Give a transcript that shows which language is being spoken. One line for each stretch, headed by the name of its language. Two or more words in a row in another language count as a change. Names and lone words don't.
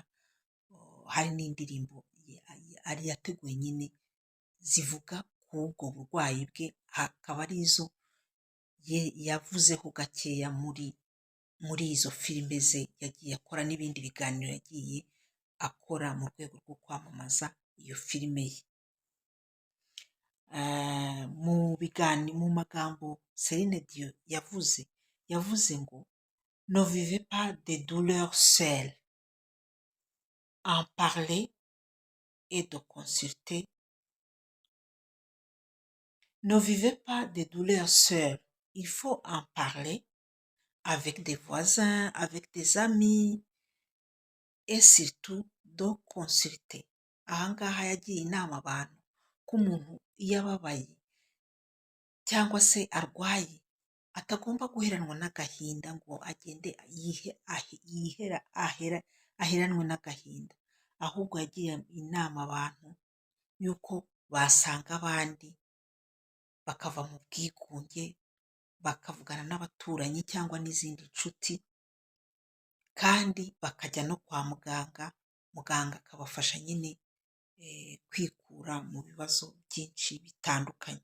Kinyarwanda: Hari n'indirimbo ari yateguye nyine zivuga ku ubwo burwayi bwe, akaba ari izo yavuzeho gakeya muri izo filime ze yagiye akora n'ibindi biganiro yagiye akora mu rwego rwo kwamamaza iyo filime ye. Mu magambo Celine Dion yavuze ngo
French: ne vivez pas de douleur seul, en parler et de consulter. Ne vivez pas de douleur seul, il faut en parler avec des voisins, avec des amis et surtout de consulter.
Kinyarwanda: Ahangaha yagiye inama abantu ko umuntu iyo ababaye cyangwa se arwaye atagomba guheranwa n'agahinda ngo agende aheranwe n'agahinda, ahubwo yagiye inama abantu y'uko basanga abandi bakava mu bwigunge, bakavugana n'abaturanyi cyangwa n'izindi nshuti, kandi bakajya no kwa muganga, muganga akabafasha nyine kwikura mu bibazo byinshi bitandukanye.